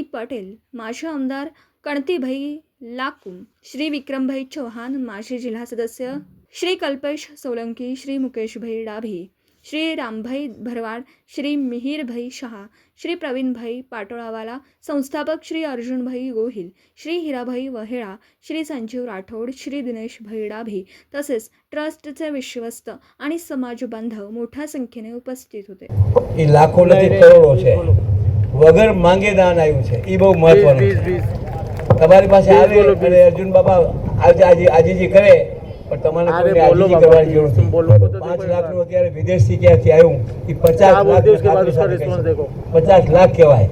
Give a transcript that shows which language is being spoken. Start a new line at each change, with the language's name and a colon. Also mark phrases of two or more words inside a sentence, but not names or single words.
Marathi: पटेल, माजी आमदार कणतीभाई लाकुम, श्री विक्रमभाई चौहान, माजी जिल्हा सदस्य श्री कल्पेश सोलंकी, श्री मुकेशभाई डाभी, श्री रामभाई भरवाड, श्री मिहिरभाई शहा, श्री प्रवीणभाई पाटोळावाला, संस्थापक श्री अर्जुनभाई गोहिल, श्री हिराभाई वहेळा, श्री संजीव राठोड, श्री दिनेशभाई डाभी तसेच ट्रस्टचे विश्वस्त आणि समाज बांधव मोठ्या संख्येने उपस्थित होते.
Gujarati: એ લાખો નથી કરોડો છે, વગર માંગે દાન આવ્યું છે. એ બહુ મહત્વનું છે. તમારી પાસે આવે અને અર્જુન બાબા આજીજી કરે પણ તમારે કોઈને આજીજી કરવાની જરૂર નથી. 5 લાખનું અત્યારે વિદેશથી ક્યાંથી આવ્યું એ 50 લાખ કહેવાય.